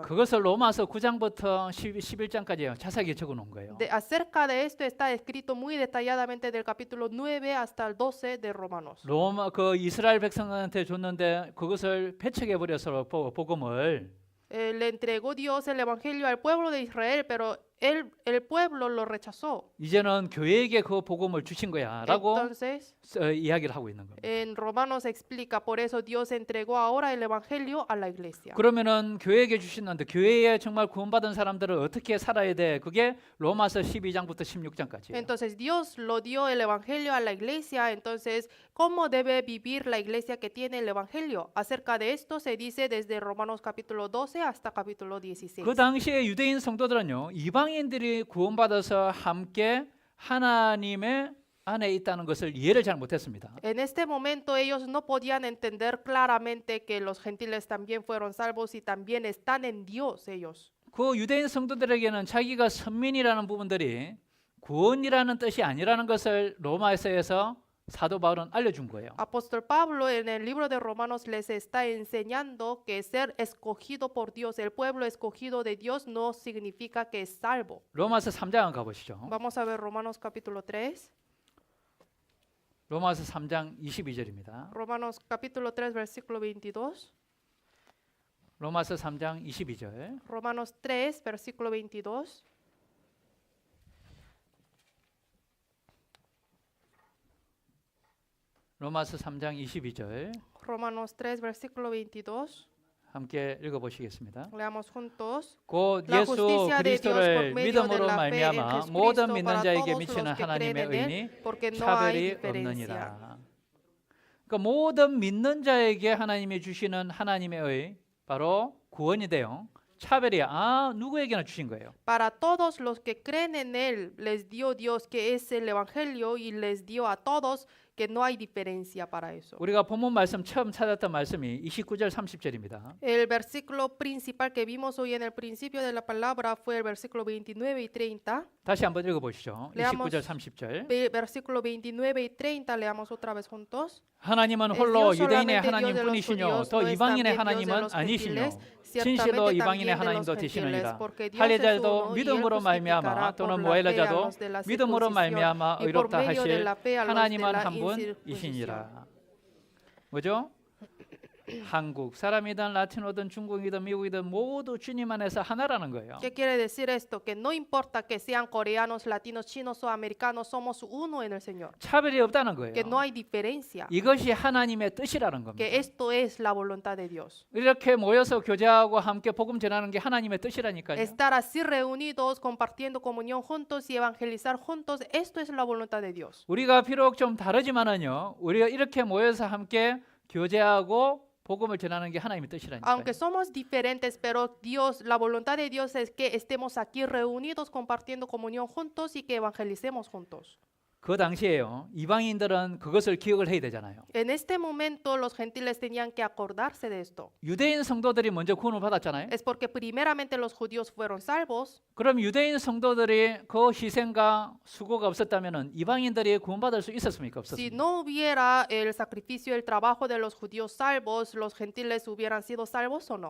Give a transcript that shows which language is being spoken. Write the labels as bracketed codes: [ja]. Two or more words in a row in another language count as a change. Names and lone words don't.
[ko] 그것을 로마서 9장부터 11장까지 자세하게 적어 놓은 거예요. [es] Acerca de esto está escrito muy detalladamente del capítulo 9 hasta el 12 de Romanos. [ko] 로마 그 이스라엘 백성한테 줬는데 그것을 배척해 버려서 복음을 [es] Le entregó Dios el evangelio al pueblo de Israel, pero el pueblo lo rechazó. [ko] 이제는 교회에게 그 복음을 주신 거야라고 [es] Entonces, [ko] 이야기를 하고 있는 겁니다. [es] en Romanos explica, por eso Dios entregó ahora el evangelio a la iglesia. [ko] 그러면은 교회에게 주시는데 교회에 정말 구원받은 사람들은 어떻게 살아야 돼? 그게 로마서 12장부터 16장까지예요. [es] Entonces Dios lo dio el evangelio a la iglesia, entonces ¿cómo debe vivir la iglesia que tiene el evangelio? Acerca de esto se dice desde Romanos capítulo 12 hasta capítulo 16. [ko] 그 당시에 유대인 성도들은요. 이방인들이 구원받아서 함께 하나님의 안에 있다는 것을 이해를 잘 못했습니다. [es] En este momento ellos no podían entender claramente que los gentiles también fueron salvos y también están en Dios ellos. [ko] 그 유대인 성도들에게는 자기가 선민이라는 부분들이 구원이라는 뜻이 아니라는 것을 로마서에서 사도 바울은 알려준 거예요. [es] Apóstol Pablo en el libro de Romanos les está enseñando que ser escogido por Dios, el pueblo escogido de Dios no significa que es salvo. [ko] 로마서 3장 가보시죠. [es] Vamos a ver Romanos capítulo 3. [ko] 로마서 3장 22절입니다. [es] Romanos capítulo 3 versículo 22. [ko] 로마서 3장 22절. [es] Romanos 3 versículo 22. [ko] 로마서 3장 22절. [es] Romanos 3 versículo 22. [ko] 함께 읽어보시겠습니다. [es] Leamos juntos. [ko] 곧 [es] La [ko] 예수 [es] justicia de Dios por [ko] 그리스도를 [es] medio de [ko] 믿음으로 [es] la fe en [ko] 말미암아 [es] Jesucristo [ko] 모든 [es] para [ko] 믿는 자에게 [es] todos [ko] 미치는 [es] los que creen [ko] 하나님의 [es] en él, [ko] 의니 [es] porque no hay [ko] 차별이 [es] diferencia. [ko] 없느니라. 그러니까 모든 믿는 자에게 하나님이 주시는 하나님의 의 바로 구원이 돼요. 차별이 누구에게나 주신 거예요. [es] Para todos los que creen en él, les dio Dios que es el evangelio y les dio a todos que no hay diferencia para eso. [ko] 우리가 본문 말씀 처음 찾았던 말씀이 29절 30절입니다. [es] El versículo principal que vimos hoy en el principio de la palabra fue el versículo 29 y 30. [ko] 다시 한번 읽어보시죠. [es] Leamos. [ko] 29절 30절. [es] Versículo 29 y 30, leamos otra vez juntos. [ko] 하나님은 [es] Es [ko] 홀로 [es] Dios [ko] 유대인의 [es] solamente Dios de los [ko] 하나님뿐이시뇨 [es] judíos, [ko] 또 [es] no es [ko] 이방인의 [es] también Dios de [ko] 하나님은 [es] los [ko] 아니시뇨 [es] gentiles, [ko] 진실로 [es] ciertamente [ko] 이방인의 [es] también de [ko] 하나님도 [es] los gentiles, [ko] 되시느니라. [es] porque Dios es [ko] 할례자도 [es] uno y él [ko] 믿음으로 말미암아 [es] justificará [ko] 또는 [es] por la fe a [ko] 무할례자도 [es] los de la [ko] 믿음으로 [es] circuncisión [ko] 말미암아 [es] y por [ko] 의롭다 [es] medio de [ko] 하실 [es] la fe a los de [ko] 하나님은 [es] la [ko] 한 [es] incircuncisión. [ko] 분이시니라. 뭐죠? 한국 사람이든 라틴어든 중국이든 미국이든 모두 주님 안에서 하나라는 거예요. [es] ¿Qué quiere decir esto? Que no importa que sean coreanos, latinos, chinos o americanos, somos uno en el Señor. [ko] 차별이 없다는 거예요. [es] Que no hay diferencia. [ko] 이것이 하나님의 뜻이라는 겁니다. [es] Que esto es la voluntad de Dios. [ko] 이렇게 모여서 교제하고 함께 복음 전하는 게 하나님의 뜻이라니까요. [es] Estar así reunidos, compartiendo comunión juntos y evangelizar juntos, esto es la voluntad de Dios. [ko] 우리가 비록 좀 다르지만은요. 우리가 이렇게 모여서 함께 교제하고 복음을 전하는 게 하나님의 뜻이라니까요. [es] Aunque somos diferentes, pero Dios, la voluntad de Dios es que estemos aquí reunidos, compartiendo comunión juntos y que evangelicemos juntos. [ko] 그 당시에요. 이방인들은 그것을 기억을 해야 되잖아요. [es] En este momento los gentiles tenían que acordarse de esto. [ko] 유대인 성도들이 먼저 구원을 받았잖아요. [es] Es porque primeramente los judíos fueron salvos. [ko] 그럼 유대인 성도들이 그 희생과 수고가 없었다면은 이방인들이 구원받을 수 있었습니까? [es] Si [ko] 없었습니까? [es] no hubiera el sacrificio, el trabajo de los judíos salvos, los gentiles hubieran sido salvos o no.